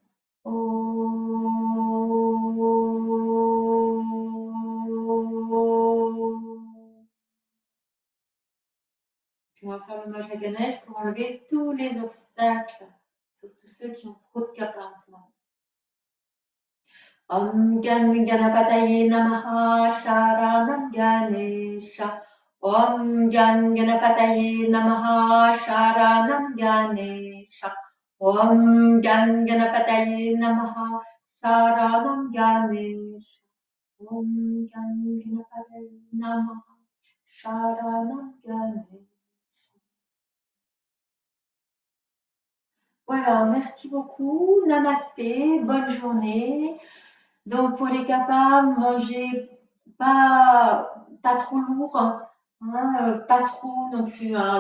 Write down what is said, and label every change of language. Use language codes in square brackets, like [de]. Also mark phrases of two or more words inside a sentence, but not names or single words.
[fr] Puis on va faire le Maja Ganesh pour enlever tous les obstacles, surtout ceux qui ont trop de kappa en ce moment. [sa] Om Gan Ganapataye Namaha Sharanam Ganesha. Om Gan Ganapataye Namaha Sharanam Ganesha. Om Gan Ganapataye Namaha Sharanam Ganesha. Om Gan Ganapataye Namaha Sharanam Ganesha. [fr] Voilà, merci beaucoup. Namasté, bonne journée. Donc pour les kappas, mangez pas trop lourd, hein, pas trop non plus, hein.